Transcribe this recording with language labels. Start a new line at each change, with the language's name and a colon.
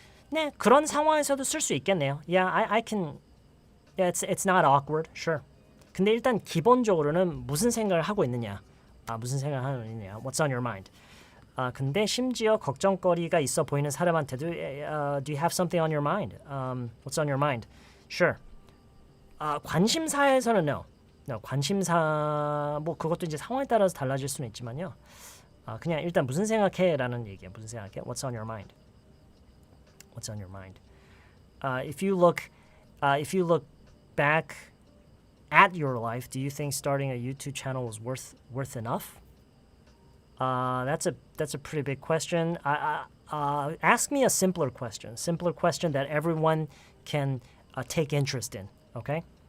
Korean: 네, 그런 상황에서도 쓸 수 있겠네요.
English: Yeah, I can. Yeah, it's not awkward. Sure.
Korean: 근데 일단 기본적으로는 무슨 생각을 하고 있느냐? 무슨 생각을 하고 있느냐?
English: What's on your mind?
Korean: 근데 심지어 걱정거리가 있어 보이는 사람한테도
English: Do you have something on your mind? What's on your mind? Sure.
Korean: 관심사에서는
English: no.
Korean: 관심사 뭐 그것도 이제 상황에 따라서 달라질 수는 있지만요. 그냥 일단 무슨 생각해라는 얘기예요. 무슨 생각해?
English: What's on your mind? What's on your mind? If you look back at your life, do you think starting a YouTube channel was worth enough? That's a pretty big question. Ask me a simpler question that everyone can take interest in. Okay.